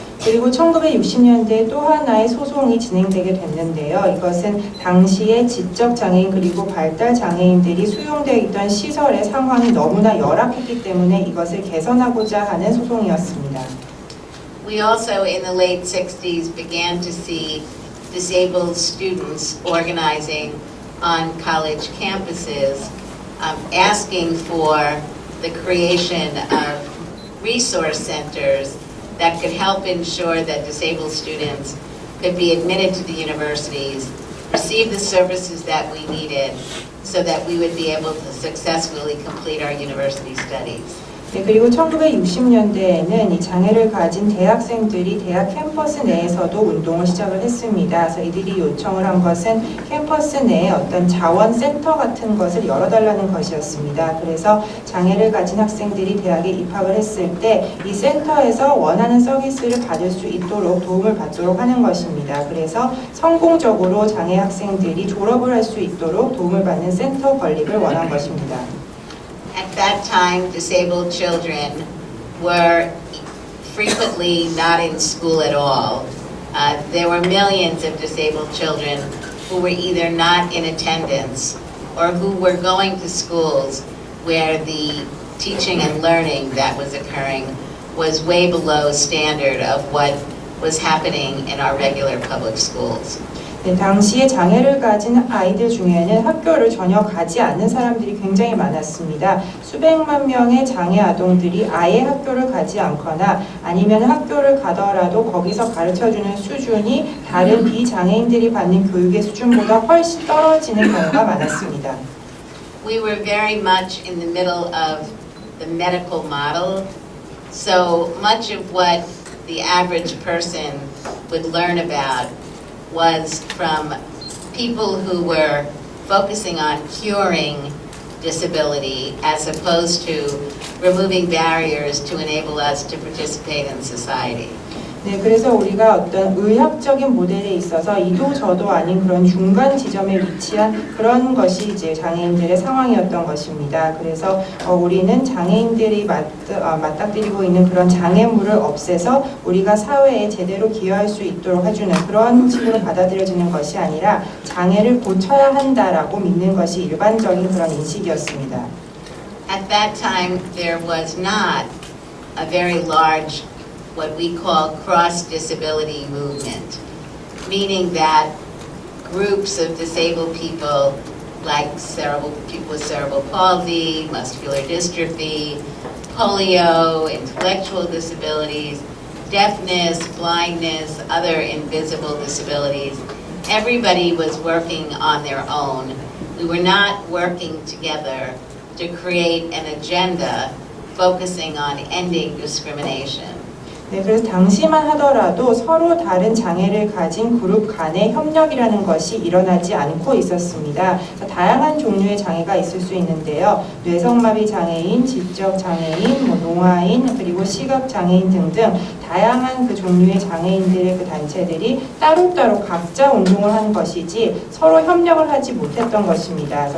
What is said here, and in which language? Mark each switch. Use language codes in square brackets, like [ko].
[ko] 그리고 1960년대에 또 하나의 소송이 진행되게 됐는데요. 이것은 당시에 지적 장애인 그리고 발달 장애인들이 수용되어 있던 시설의 상황이 너무나 열악했기 때문에 이것을 개선하고자 하는 소송이었습니다. [en] We also in the late 60s began to see disabled students organizing on college campuses, asking for the creation of resource centers that could help ensure that disabled students could be admitted to the universities, receive the services that we needed so that we would be able to successfully complete our university studies. [ko] 네, 그리고 1960년대에는 이 장애를 가진 대학생들이 대학 캠퍼스 내에서도 운동을 시작을 했습니다. 그래서 이들이 요청을 한 것은 캠퍼스 내에 어떤 자원센터 같은 것을 열어달라는 것이었습니다. 그래서 장애를 가진 학생들이 대학에 입학을 했을 때 이 센터에서 원하는 서비스를 받을 수 있도록 도움을 받도록 하는 것입니다. 그래서 성공적으로 장애 학생들이 졸업을 할 수 있도록 도움을 받는 센터 건립을 원한 것입니다. [en] At that time, disabled children were frequently not in school at all. There were millions of disabled children who were either not in attendance or who were going to schools where the teaching and learning that was occurring was way below standard of what was happening in our regular public schools. [ko] 네, 당시에 장애를 가진 아이들 중에는 학교를 전혀 가지 않는 사람들이 굉장히 많았습니다. 수백만 명의 장애 아동들이 아예 학교를 가지 않거나 아니면 학교를 가더라도 거기서 가르쳐주는 수준이 다른 비장애인들이 받는 교육의 수준보다 훨씬 떨어지는 경우가 많았습니다. [en] We were very much in the middle of the medical model, so much of what the average person would learn about was from people who were focusing on curing disability as opposed to removing barriers to enable us to participate in society. [ko] 네, 그래서 우리가 어떤 의학적인 모델에 있어서 이도 저도 아닌 그런 중간 지점에 위치한 그런 것이 이제 장애인들의 상황이었던 것입니다. 그래서 우리는 장애인들이 맞닥뜨리고 있는 그런 장애물을 없애서 우리가 사회에 제대로 기여할 수 있도록 해주는 그런 식으로 받아들여지는 것이 아니라 장애를 고쳐야 한다라고 믿는 것이 일반적인 그런 인식이었습니다. [en] At that time, there was not a very large what we call cross-disability movement, meaning that groups of disabled people like people with cerebral palsy, muscular dystrophy, polio, intellectual disabilities, deafness, blindness, other invisible disabilities, everybody was working on their own We were not working together to create an agenda focusing on ending discrimination. [ko] 네, 그래서 당시만 하더라도 서로 다른 장애를 가진 그룹 간의 협력이라는 것이 일어나지 않고 있었습니다. 다양한 종류의 장애가 있을 수 있는데요. 뇌성마비 장애인, 지적 장애인, 농아인, 그리고 시각 장애인 등등 다양한 그 종류의 장애인들의 그 단체들이 따로따로 각자 운동을 한 것이지 서로 협력을 하지 못했던 것입니다.